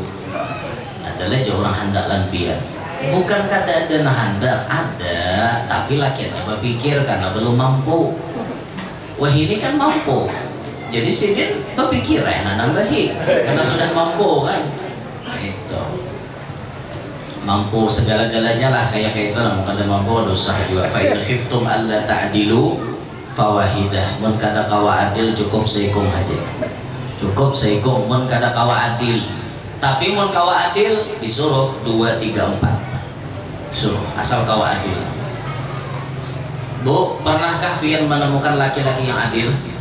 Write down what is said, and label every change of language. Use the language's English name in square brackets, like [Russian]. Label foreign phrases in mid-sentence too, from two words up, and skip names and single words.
[Banjar] Adalah jauh orang hendak lanbian. Bukan kata ada nah hendak ada, tapi lakiannya berpikir karena belum mampu. [Indonesian] Wah ini kan mampu. [Banjar] Jadi sidin berpikir nambahi karena sudah mampu kan. [Indonesian] Itu mampu segala-galanya lah kayak itu lah. Bukan mampu dosa juga. [Arabic] فإن خفتم ألا تعدلوا فواحدة. [Banjar] Mun kada kawa adil cukup seikung aja. Cukup seikung mun kada kawa adil. Tapi mun kawa adil disuruh 2, 3, 4. Suruh asal kawa adil. Bu, pernahkah pian menemukan laki-laki yang adil?